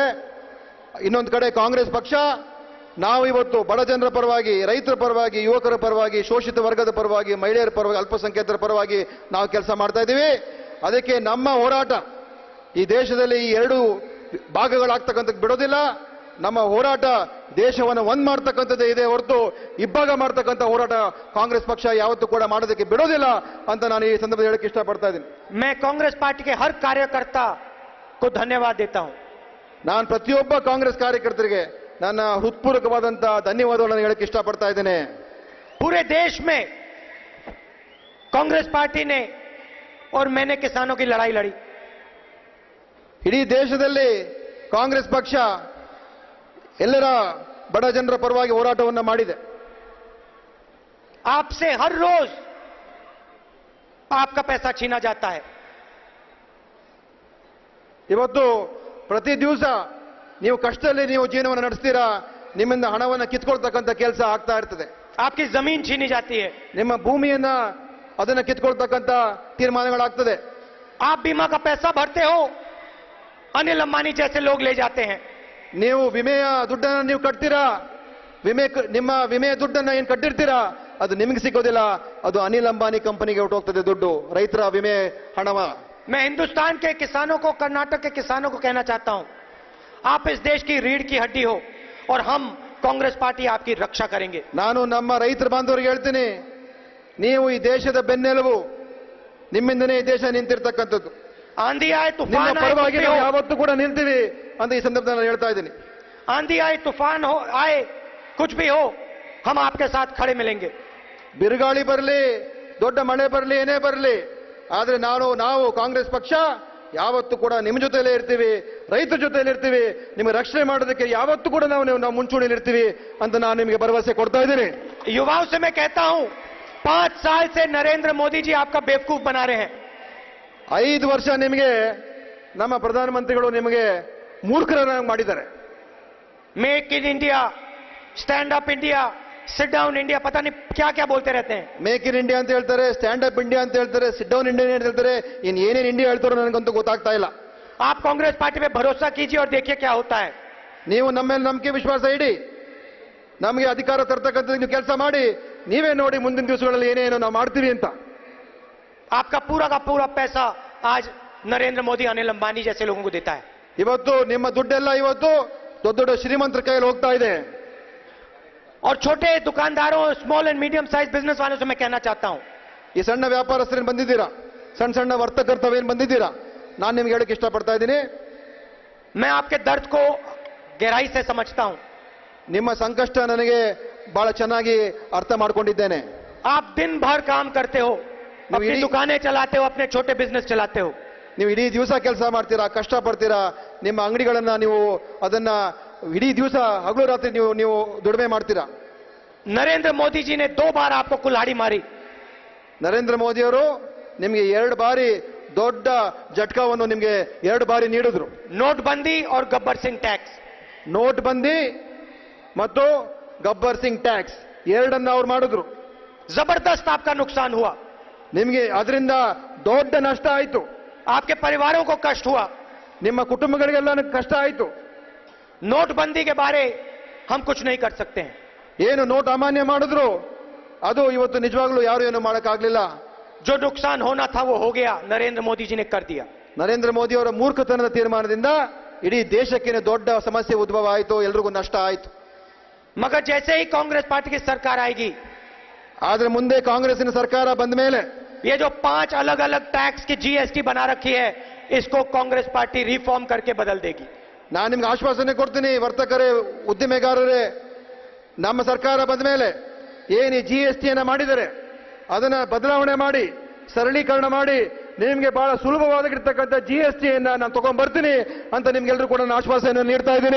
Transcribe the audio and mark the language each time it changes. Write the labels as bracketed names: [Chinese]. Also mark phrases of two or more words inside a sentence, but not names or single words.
[Kannada] ಇನ್ನೊಂದು ಕಡೆ ಕಾಂಗ್ರೆಸ್ ಪಕ್ಷ, ನಾವು ಇವತ್ತು ಬಡ ಜನರ ಪರವಾಗಿ, ರೈತರ ಪರವಾಗಿ, ಯುವಕರ ಪರವಾಗಿ, ಶೋಷಿತ ವರ್ಗದ ಪರವಾಗಿ, ಮಹಿಳೆಯರ ಪರವಾಗಿ, ಅಲ್ಪಸಂಖ್ಯಾತರ ಪರವಾಗಿ ನಾವು ಕೆಲಸ ಮಾಡ್ತಾ ಇದ್ದೀವಿ. ಅದಕ್ಕೆ ನಮ್ಮ ಹೋರಾಟ ಈ ದೇಶದಲ್ಲಿ ಈ ಎರಡು ಭಾಗಗಳಾಗ್ತಕ್ಕಂಥ ಬಿಡೋದಿಲ್ಲ. ನಮ್ಮ ಹೋರಾಟ ದೇಶವನ್ನು ಒಂದ್ ಮಾಡ್ತಕ್ಕಂಥದ್ದೇ ಇದೆ ಹೊರತು ಇಬ್ಬಾಗ ಮಾಡ್ತಕ್ಕಂಥ ಹೋರಾಟ ಕಾಂಗ್ರೆಸ್ ಪಕ್ಷ ಯಾವತ್ತೂ ಕೂಡ ಮಾಡೋದಕ್ಕೆ ಬಿಡೋದಿಲ್ಲ ಅಂತ ನಾನು ಈ ಸಂದರ್ಭದಲ್ಲಿ ಹೇಳಕ್ಕೆ ಇಷ್ಟಪಡ್ತಾ ಇದ್ದೀನಿ. [Hindi] मैं कांग्रेस पार्टी के हर कार्यकर्ता को धन्यवाद देता हूं। [Kannada] ನಾನು ಪ್ರತಿಯೊಬ್ಬ ಕಾಂಗ್ರೆಸ್ ಕಾರ್ಯಕರ್ತರಿಗೆ ನನ್ನ ಹೃತ್ಪೂರ್ವಕವಾದಂತ ಧನ್ಯವಾದಗಳನ್ನು ಹೇಳಕ್ಕೆ ಇಷ್ಟಪಡ್ತಾ ಇದ್ದೇನೆ. [Hindi] पूरे देश में कांग्रेस पार्टी ने और मैंने किसानों की लड़ाई लड़ी। [Kannada] ಇಡೀ ದೇಶದಲ್ಲಿ ಕಾಂಗ್ರೆಸ್ ಪಕ್ಷ ಎಲ್ಲರ ಬಡ ಜನರ ಪರವಾಗಿ ಹೋರಾಟವನ್ನು ಮಾಡಿದೆ. [Hindi] आपसे हर रोज आपका पैसा छीना जाता है। [Kannada] ಇವತ್ತು ಪ್ರತಿ ದಿವಸ ನೀವು ಕಷ್ಟದಲ್ಲಿ ನೀವು ಜೀವನವನ್ನು ನಡೆಸ್ತೀರಾ, ನಿಮ್ಮಿಂದ ಹಣವನ್ನು ಕಿತ್ಕೊಳ್ತಕ್ಕಂಥ ಕೆಲಸ ಆಗ್ತಾ ಇರ್ತದೆ. [Hindi] आपकी जमीन छीनी जाती है। [Kannada] ನಿಮ್ಮ ಭೂಮಿಯನ್ನ ಅದನ್ನ ಕಿತ್ಕೊಳ್ತಕ್ಕಂಥ ತೀರ್ಮಾನಗಳಾಗ್ತದೆ. [Hindi] आप बीमा का पैसा भरते हो, अनिल अंबानी जैसे लोग ले जाते हैं। [Kannada] ನೀವು ವಿಮೆಯ ದುಡ್ಡನ್ನು ನೀವು ಕಟ್ತೀರಾ, ನಿಮ್ಮ ವಿಮೆಯ ದುಡ್ಡನ್ನ ಏನು ಕಟ್ಟಿರ್ತೀರಾ ಅದು ನಿಮಗೆ ಸಿಗೋದಿಲ್ಲ, ಅದು ಅನಿಲ್ ಅಂಬಾನಿ ಕಂಪನಿಗೆ ಹೊರಟೋಗ್ತದೆ ದುಡ್ಡು, ರೈತರ ವಿಮೆ ಹಣವ. [Hindi] मैं हिंदुस्तान के किसानों को, कर्नाटक के किसानों को कहना चाहता हूं, आप इस देश की रीढ़ की हड्डी हो और हम कांग्रेस पार्टी आपकी रक्षा करेंगे। [Kannada] ನಾನು ನಮ್ಮ ರೈತರ ಬಾಂಧವರಿಗೆ ಹೇಳ್ತೀನಿ, ನೀವು ಈ ದೇಶದ ಬೆನ್ನೆಲುಬು, ನಿಮ್ಮಿಂದನೇ ಈ ದೇಶ ನಿಂತಿರ್ತಕ್ಕಂಥದ್ದು. [Hindi] आंधी आए, [Kannada] ನಿಮ್ಮ [Hindi] तूफान आए, [Kannada] ಪರವಾಗಿ [Hindi] कुछ भी [Kannada] ನಾವು [Hindi] हो, [Kannada] ಯಾವತ್ತೂ ಕೂಡ ನಿಲ್ತೀವಿ ಅಂತ ಈ ಸಂದರ್ಭದಲ್ಲಿ ನಾನು ಹೇಳ್ತಾ ಇದ್ದೀನಿ. [Hindi] आंधी आए, तूफान हो आए, कुछ भी हो, हम आपके साथ खड़े मिलेंगे। [Kannada] ಬಿರುಗಾಳಿ ಬರಲಿ, ದೊಡ್ಡ ಮಳೆ ಬರಲಿ, ಏನೇ ಬರಲಿ, ಆದ್ರೆ ನಾವು ಕಾಂಗ್ರೆಸ್ ಪಕ್ಷ ಯಾವತ್ತೂ ಕೂಡ ನಿಮ್ಮ ಜೊತೆಲೇ ಇರ್ತೀವಿ, ರೈತರ ಜೊತೆಲಿ ಇರ್ತೀವಿ, ನಿಮಗೆ ರಕ್ಷಣೆ ಮಾಡೋದಕ್ಕೆ ಯಾವತ್ತೂ ಕೂಡ ನಾವು ಮುಂಚೂಣಿಯಲ್ಲಿ ಇರ್ತೀವಿ ಅಂತ ನಾನು ನಿಮಗೆ ಭರವಸೆ ಕೊಡ್ತಾ ಇದ್ದೀನಿ. [Hindi] युवाओं से मैं कहता हूं, 5 साल से नरेंद्र मोदी जी आपका बेवकूफ बना रहे हैं। [Kannada] 5 ವರ್ಷ ನಿಮಗೆ ನಮ್ಮ ಪ್ರಧಾನಮಂತ್ರಿಗಳು ನಿಮಗೆ ಮೂರ್ಖರನ್ನಾಗಿ ಮಾಡಿದ್ದಾರೆ. [English] Make in India, Stand Up India, Sit Down India, [Hindi] पता नहीं क्या क्या बोलते रहते हैं। [English] Make in India [Kannada] ಅಂತ ಹೇಳ್ತಾರೆ, [English] Stand Up India [Kannada] ಅಂತ ಹೇಳ್ತಾರೆ, [English] Sit Down India [Kannada] ಅಂತ ಹೇಳ್ತಾರೆ, ಏನೇನು ಇಂಡಿಯಾ ಹೇಳ್ತಾರೋ ನನಗಂತೂ ಗೊತ್ತಾಗ್ತಾ ಇಲ್ಲ. [Hindi] आप कांग्रेस पार्टी पे भरोसा कीजिए और देखिए क्या होता है। [Kannada] ನೀವು ನಮ್ಮ ಮೇಲೆ ನಂಬಿಕೆ ವಿಶ್ವಾಸ ಇಡಿ, ನಮಗೆ ಅಧಿಕಾರ ತರ್ತಕ್ಕಂಥದ್ದು ನೀವು ಕೆಲಸ ಮಾಡಿ, ನೀವೇ ನೋಡಿ ಮುಂದಿನ ದಿವಸಗಳಲ್ಲಿ ಏನೇನು ನಾವು ಮಾಡ್ತೀವಿ ಅಂತ. [Hindi] आपका पूरा का पूरा पैसा आज नरेंद्र मोदी, अनिल अंबानी जैसे लोगों को देता है। [Kannada] ಇವತ್ತು ನಿಮ್ಮ ದುಡ್ಡೆಲ್ಲ ಇವತ್ತು ದೊಡ್ಡ ದೊಡ್ಡ ಶ್ರೀಮಂತರ ಕೈಯಲ್ಲಿ ಹೋಗ್ತಾ ಇದೆ. [Hindi] और छोटे दुकानदारों, [English] small and medium size business [Hindi] वालों से मैं कहना चाहता हूं, [Kannada] ಈ ಸಣ್ಣ ವ್ಯಾಪಾರಸ್ಥರೇನು ಬಂದಿದ್ದೀರಾ, ಸಣ್ಣ ಸಣ್ಣ ವರ್ತಕರು ತಾವೇನು ಬಂದಿದ್ದೀರಾ, ನಾನು ನಿಮ್ಗೆ ಹೇಳಕ್ಕೆ ಇಷ್ಟಪಡ್ತಾ ಇದ್ದೀನಿ, [Hindi] मैं आपके दर्द को गहराई से समझता हूं. [Kannada] ನಿಮ್ಮ ಸಂಕಷ್ಟ ನನಗೆ ಬಹಳ ಚೆನ್ನಾಗಿ ಅರ್ಥ ಮಾಡ್ಕೊಂಡಿದ್ದೇನೆ. [Hindi] आप दिन भर काम करते हो, अपनी [Kannada] इडी- [Hindi] दुकानें चलाते हो, अपने छोटे बिजनेस चलाते हो. [Kannada] ನೀವು ಇಡೀ ದಿವಸ ಕೆಲಸ ಮಾಡ್ತೀರಾ, ಕಷ್ಟ ಪಡ್ತೀರಾ, ನಿಮ್ಮ ಅಂಗಡಿಗಳನ್ನ ನೀವು ಅದನ್ನ ಇಡೀ ದಿವಸ ಹಗಲು ರಾತ್ರಿ ನೀವು ದುಡಿಮೆ ಮಾಡ್ತೀರಾ. [Hindi] नरेंद्र मोदी जी ने 2 बार आपको कुल्हाड़ी मारी. [Kannada] ನರೇಂದ್ರ ಮೋದಿಯವರು ನಿಮಗೆ 2 ಬಾರಿ ದೊಡ್ಡ ಜಟ್ಕಾವನ್ನು ನಿಮಗೆ 2 ಬಾರಿ ನೀಡಿದ್ರು. [Hindi] नोटबंदी और गब्बर सिंह टैक्स. [Kannada] ನೋಟ್ ಬಂದಿ ಮತ್ತು ಗಬ್ಬರ್ ಸಿಂಗ್ ಟ್ಯಾಕ್ಸ್ ಎರಡನ್ನ ಅವ್ರು ಮಾಡಿದ್ರು. [Hindi] जबरदस्त आपका नुकसान हुआ, [Kannada] ನಿಮಗೆ ಅದರಿಂದ ದೊಡ್ಡ ನಷ್ಟ ಆಯ್ತು, [Hindi] आपके परिवारों को कष्ट हुआ. [Kannada] ನಿಮ್ಮ ಕುಟುಂಬಗಳಿಗೆಲ್ಲ ಕಷ್ಟ ಆಯ್ತು. [Hindi] नोटबंदी के बारे हम कुछ नहीं कर सकते हैं. [Kannada] ಏನು ನೋಟ್ ಅಮಾನ್ಯ ಮಾಡಿದ್ರು ಅದು ಇವತ್ತು ನಿಜವಾಗ್ಲೂ ಯಾರು ಏನು ಮಾಡಕ್ಕಾಗ್ಲಿಲ್ಲ. [Hindi] जो नुकसान होना था वो हो गया, नरेंद्र मोदी जी ने कर दिया. [Kannada] ನರೇಂದ್ರ ಮೋದಿ ಅವರ ಮೂರ್ಖತನದ ತೀರ್ಮಾನದಿಂದ ಇಡೀ ದೇಶಕ್ಕೆ ದೊಡ್ಡ ಸಮಸ್ಯೆ ಉದ್ಭವ ಆಯಿತು, ಎಲ್ರಿಗೂ ನಷ್ಟ ಆಯಿತು. [Hindi] मगर जैसे ही कांग्रेस पार्टी की सरकार आएगी, [Kannada] ಆದ್ರೆ ಮುಂದೆ ಕಾಂಗ್ರೆಸ್ಸಿನ ಸರ್ಕಾರ ಬಂದ ಮೇಲೆ [Hindi] ये जो 5 अलग अलग टैक्स की जीएसटी बना रखी है, इसको कांग्रेस पार्टी रिफॉर्म करके बदल देगी. [Kannada] ನಾನು ನಿಮ್ಗೆ ಆಶ್ವಾಸನೆ ಕೊಡ್ತೀನಿ, ವರ್ತಕರೇ, ಉದ್ದಿಮೆಗಾರರೇ, ನಮ್ಮ ಸರ್ಕಾರ ಬಂದ ಮೇಲೆ ಏನು GSTಯನ್ನ ಮಾಡಿದರೆ ಅದನ್ನ ಬದಲಾವಣೆ ಮಾಡಿ ಸರಳೀಕರಣ ಮಾಡಿ ನಿಮಗೆ ಬಹಳ ಸುಲಭವಾಗಿರ್ತಕ್ಕಂಥ GSTಯನ್ನ ನಾನು ತಗೊಂಡ್ ಬರ್ತೀನಿ ಅಂತ ನಿಮ್ಗೆಲ್ಲರೂ ಕೂಡ ನಾನು ಆಶ್ವಾಸನೆ ನೀಡ್ತಾ ಇದ್ದೀನಿ.